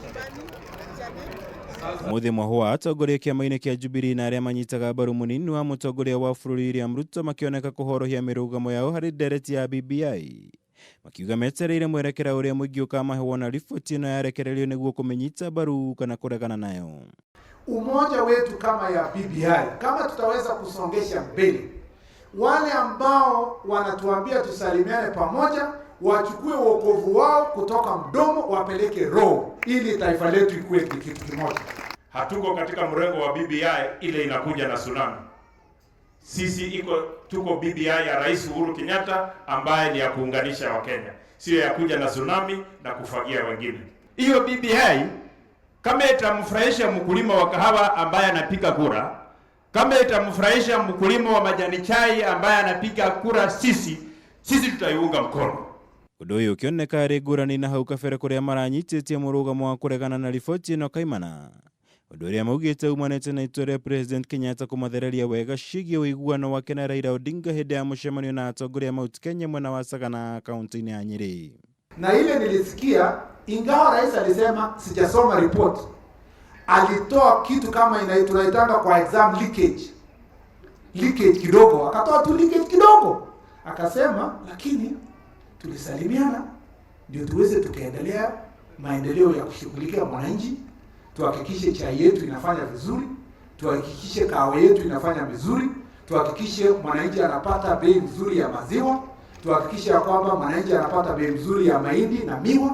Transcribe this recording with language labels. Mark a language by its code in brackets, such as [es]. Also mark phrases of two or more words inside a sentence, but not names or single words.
[ki] Mũthĩ mwahũ wa atongoria kĩama-inĩ kĩa Jubilee na arĩa manyitaga mbaru mũnini wa mũtongoria wa bũrũri William Ruto makĩoneka kũhorohia mirugamo yao harĩ ndereti ya BBI. Makiuga metereire mwerekera ũrĩa mũingĩ ũkamahe wona riboti ĩno yarekererio nĩguo kũmenyita mbaru kana kũregana nayo. [sw] Umoja wetu kama ya BBI, kama tutaweza kusongesha mbele, wale ambao wanatuambia tusalimiane pamoja, wachukue wokovu wao kutoka mdomo wapeleke roho, ili taifa letu ikuwe kitu kimoja. Hatuko katika mrengo wa BBI ile inakuja na tsunami. Sisi tuko BBI ya Rais Uhuru Kenyatta ambaye ni ya kuunganisha Wakenya, sio ya kuja na tsunami na kufagia wengine. Hiyo BBI kama itamfurahisha mkulima wa kahawa ambaye anapiga kura, kama itamfurahisha mkulima wa majani chai ambaye anapiga kura, sisi tutaiunga mkono. [ki] Ũndũ ũyũ ũkĩoneka arĩ ngũrani na hau kabere kũrĩa maranyitĩtie mũrugamo wa kũregana na riboti ĩno kaimana. Ũndũ ũrĩa maugĩte umanĩte na itua rĩa President Kenyatta kũmathereria wega ciĩgiĩ ũiguano wake na Raila Odinga hĩndĩ ya mũcemanio na atongoria Mount Kenya mwena wa Sagana kaunti-inĩ ya Nyeri. [sw] Na ile nilisikia, ingawa rais alisema sijasoma report, alitoa kitu kama tunaitanga kwa exam leakage kidogo, akatoa tu leakage kidogo, akasema lakini tulisalimiana ndio tuweze tukaendelea maendeleo ya kushughulikia mwananchi, tuhakikishe chai yetu inafanya vizuri, tuhakikishe kahawa yetu inafanya vizuri, tuhakikishe mwananchi anapata bei nzuri ya maziwa, tuhakikishe kwamba mwananchi anapata bei nzuri ya mahindi na miwa.